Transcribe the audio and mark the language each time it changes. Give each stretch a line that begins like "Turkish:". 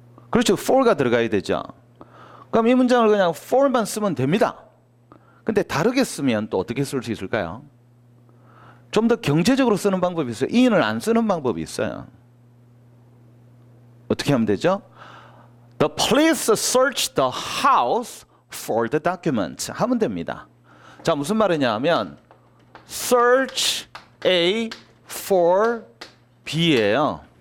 Korean: 그렇죠. for가 들어가야 되죠. 그럼 이 문장을 그냥 for만 쓰면 됩니다. 근데 다르게 쓰면 또 어떻게 쓸 수 있을까요? 좀 더 경제적으로 쓰는 방법이 있어요. in을 안 쓰는 방법이 있어요. 어떻게 하면 되죠?
English: The police searched the house for the document
Korean: 하면 됩니다. 자, 무슨 말이냐 하면 search A for B예요.